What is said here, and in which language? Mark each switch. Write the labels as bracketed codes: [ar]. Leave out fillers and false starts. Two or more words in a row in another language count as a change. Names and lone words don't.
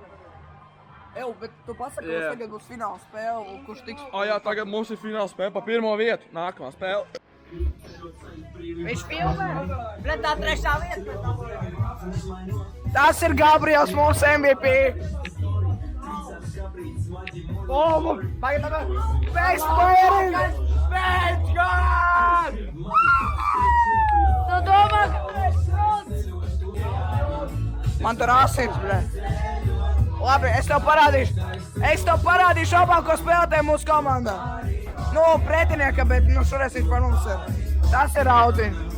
[lv] Bet tu pasaki, ka mums tagad būs fināla spēle, kurš tiks... Jā, tagad mums ir fināla spēle pa pirmo vietu. Nākamā spēle. Viņš filmē. Pret tā trešā vieta. Tas ir Gabriels, mūsu MVP. Tagad. [en] Best player! Best God! [lv] Tu domā, ka mēs šos? Man tur asins, bļa. Labi, es tev parādīšu labāko spēlētāju mūsu komandā. Nu, pretinieka, bet šoreiz viņš par mums ir. Tas ir Audi.